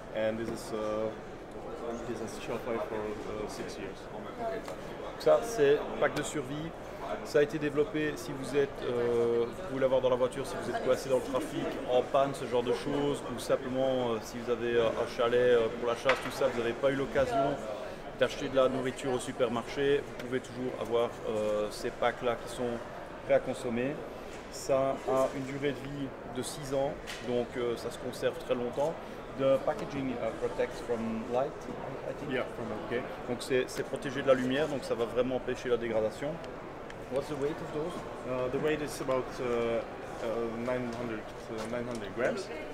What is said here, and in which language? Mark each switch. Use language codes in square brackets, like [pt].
[en] And this is shelf life for 6 years. [fr] Ça, c'est pack de survie. Ça a été développé si vous êtes, vous pouvez l'avoir dans la voiture si vous êtes coincé dans le trafic, en panne, ce genre de choses, ou simplement si vous avez un chalet pour la chasse, tout ça, vous n'avez pas eu l'occasion d'acheter de la nourriture au supermarché, vous pouvez toujours avoir ces packs-là qui sont prêts à consommer. Ça a une durée de vie de 6 ans, donc ça se conserve très longtemps. [en] The packaging protects from light, I think. Yeah, from Okay. [fr] Donc c'est protégé de la lumière, donc ça va vraiment empêcher la dégradation. [en] What's the weight of those? the weight is about 900 grams.